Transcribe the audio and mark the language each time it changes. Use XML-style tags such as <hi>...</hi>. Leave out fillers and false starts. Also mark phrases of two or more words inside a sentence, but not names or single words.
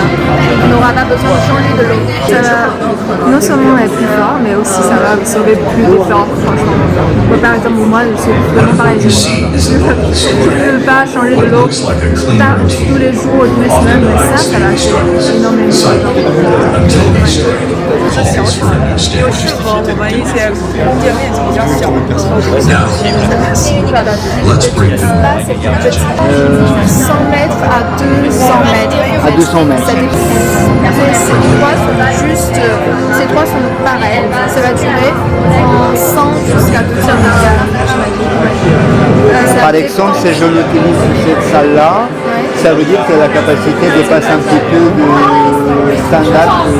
<fr>On n'aura pas besoin de changer de l'eau. Ça va non seulement être plus fort, mais aussi ça va absorber plus d'efforts, franchement. Moi, par exemple, moi, je suis vraiment pareil. Je ne veux pas changer de l'eau tous les jours, tous les semaines, mais ça va faire énormément de temps.</fr> <zh>是小厂，又适合我们一些空间面积比较小的时候。</zh> <en>Now, let's break down.</en> <fr>Là, c'est plus petit. 100 mètres à 200 mètres. À 200 mètres. Ça dépend. Ces trois sont pareils. Ça va durer en 100 jusqu'à 200 mètres. Par exemple, si je l'utilise cette salle-là, ça veut dire que la capacité dépasse un petit peu du standard.</fr>